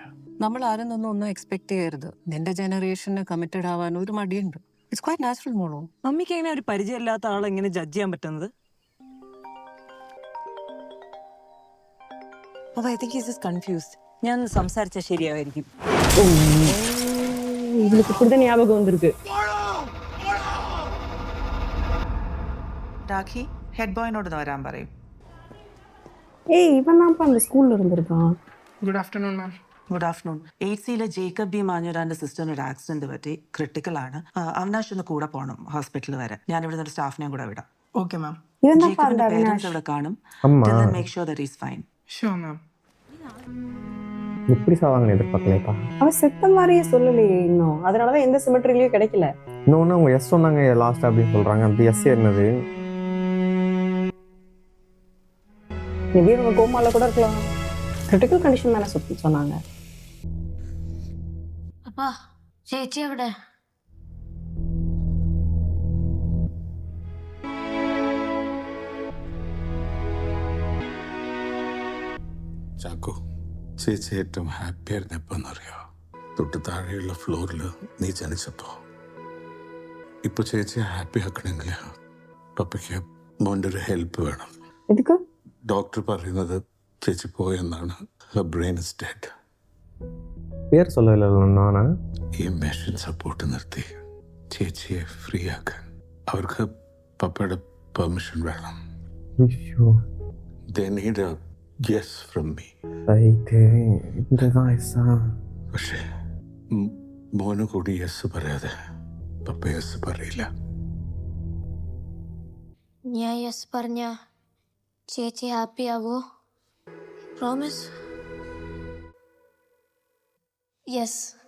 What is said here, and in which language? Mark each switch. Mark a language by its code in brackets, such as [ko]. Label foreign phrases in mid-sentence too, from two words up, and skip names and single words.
[ml] നമ്മൾ ആരും നിന്നും ഒന്നും എക്സ്പെക്ട് ചെയ്യരുത്. നിന്റെ ജനറേഷന് കമ്മിറ്റഡ് ആവാൻ ഒരു മടിയുണ്ട്. [en] It's quite natural മോളോ. [ml] മമ്മിക്ക് എങ്ങനെ ഒരു പരിചയമില്ലാത്ത ആളെ എങ്ങനെ ജഡ്ജ് ചെയ്യാൻ പറ്റുന്നത്? [en] I think he is confused. [ml] ഞാൻ സംസാരിച്ച ശരിയായിരിക്കും. [ta] இவளுக்கு இப்படிதான் ஞாபகம் வந்திருக்கு. [ml] രാഖി, ഹെഡ് ബോയിനോട് വരാൻ പറയും. [ta] ஏய் இவன் தான்ப்பா அந்த ஸ்கூல்ல இருந்திருக்கான். [en] Good afternoon ma'am. Good afternoon. [ml] 8C ജേക്കബ് ബി മാഞ്ഞൂരാന്റെ സിസ്റ്ററിന് ഒരു ആക്സിഡന്റ് പറ്റി, ക്രിട്ടിക്കൽ ആണ്. അവിനാഷ് ഒന്ന് കൂടെ പോകണം ഹോസ്പിറ്റലിൽ വരെ. ഞാൻ ഇവിടെ ഒരു സ്റ്റാഫിനെയും കൂടെ വിടാം. [en] okay ma'am. [ta] இவன் தான்ப்பா அந்த [ml] ജേക്കബിന്റെ പേരൻസ് [ta] அவினாஷ். [ml] അവിടെ കാണും. [en] Make sure that is fine. Sure ma'am. [ta] எப்படி சாவாங்கன்னு எதிர்பார்க்கலைப்பா. அவன் செத்த மாதிரியே சொல்லலையே இன்னும். அதனாலதான் எந்த சிமெட்ரிலையும் கிடைக்கல. இன்னொன்னு அவங்க எஸ் சொன்னாங்க லாஸ்ட் அப்படின்னு சொல்றாங்க. அந்த எஸ் என்னது? மேபி அவங்க கோமால கூட இருக்கலாம். [en] critical condition [ta] தானே சொன்னாங்க. [ml] അപ്പാ, ചേച്ചി എവിടെ? ചാക്കോ, ചേച്ചി ഏറ്റവും ഹാപ്പി ആയിരുന്നു എപ്പോന്നറിയോ? തൊട്ട് താഴെയുള്ള ഫ്ലോറിൽ നീ ജനിച്ചപ്പോ. ഇപ്പൊ ചേച്ചിയെ ഹാപ്പി ആക്കണമെങ്കിൽ പപ്പയ്ക്ക് മോൻ്റെ ഒരു ഹെൽപ്പ് വേണം. [ta] எதுக்கு? [ml] ഡോക്ടർ പറയുന്നത് ചേച്ചി പോയെന്നാണ്. [en] brain is dead. [ta] பேர் சொல்லல நானா? [ml] ഈ [en] machine support [ml] നിർത്തി ചേച്ചിയെ ഫ്രീ ആക്കാൻ അവർക്ക് പപ്പയുടെ പെർമിഷൻ വേണം. [en] They need a yes from me. [ml] പക്ഷേ മോന് കൂടി യെസ് പറയാതെ പപ്പ യെസ് പറയില്ല. ഞാൻ യെസ് പറഞ്ഞ ചേച്ചി ഹാപ്പി ആവോ? [en] Promise? Yes.